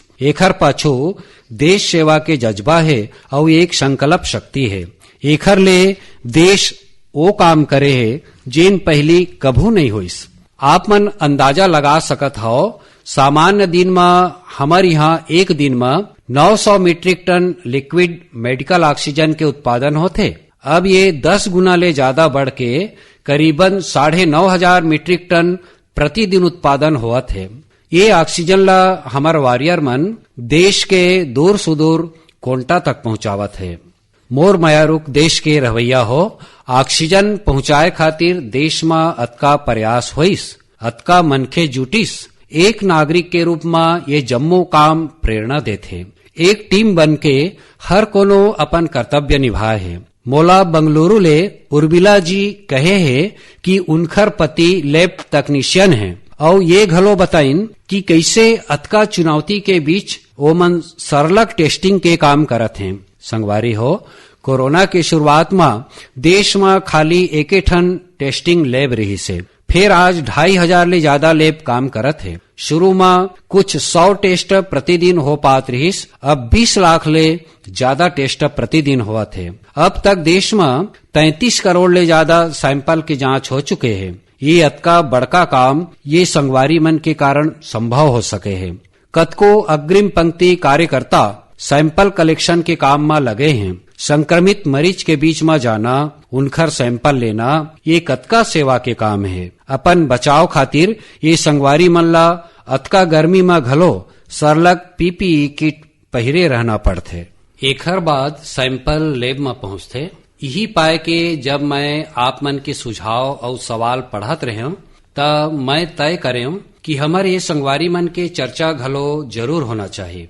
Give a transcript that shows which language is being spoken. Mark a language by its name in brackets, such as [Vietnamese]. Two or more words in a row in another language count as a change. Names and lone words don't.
[Chhattisgarhi] एखर पाछू देश सेवा के जज्बा है और एक संकल्प शक्ति है। एखर ले देश वो काम करे है जेन पहली कभू नहीं होइस। आप मन अंदाजा लगा सकत हो, सामान्य दिन में हमार यहाँ एक दिन में 900 [English] metric ton liquid medical oxygen [Chhattisgarhi] के उत्पादन होते। अब ये 10 गुना ले ज्यादा बढ़ के करीबन 9,500 [English] metric ton [Chhattisgarhi] प्रतिदिन उत्पादन हुआ थे। ये ऑक्सीजन ला हमार वॉरियर मन देश के दूर सुदूर कोंटा तक पहुंचावत है। मोर मयारुक देश के रवैया हो, ऑक्सीजन पहुंचाए खातिर देश में अतका प्रयास होइस, अतका मनखे जुटिस। एक नागरिक के रूप में ये जम्मो काम प्रेरणा देथे। एक टीम बन के हर कोनो अपन कर्तव्य निभाए है। मोला बंगलुरु ले उर्मिला जी कहे है कि उनकर पति [English] lab technician [Chhattisgarhi] है और ये घलो बताइन कि कैसे अतका चुनौती के बीच ओमन सरलग टेस्टिंग के काम करत हैं। संगवारी हो, कोरोना के शुरुआत में देश में खाली एक ठन [English] testing lab [Chhattisgarhi] रही से, फिर आज 2,500 ले ज्यादा लैब काम करत है। शुरू में कुछ 100 टेस्ट प्रतिदिन हो पात रहीस, अब 20 लाख ले ज्यादा टेस्ट प्रतिदिन हुआ थे। अब तक देश में 33 करोड़ ले ज्यादा सैंपल की जांच हो चुके हैं। ये अतका बड़का काम ये संगवारी मन के कारण संभव हो सके है। कतको अग्रिम पंक्ति कार्यकर्ता [English] sample collection [Chhattisgarhi] के काम में लगे हैं। संक्रमित मरीज के बीच में जाना, उनकर सैंपल लेना, ये कतका सेवा के काम है। अपन बचाव खातिर ये संगवारी मन ला अतका गर्मी में घलो सरलग [English] PPE kit [Chhattisgarhi] पहिरे रहना पड़थे। एकर बाद सैंपल लैब में पहुंचथे। यही पाए के जब मैं आप मन के सुझाव और सवाल पढ़त रहे हूं, तब मैं तय करे हूं कि हमारे ये संगवारी मन के चर्चा घलो जरूर होना चाहिए।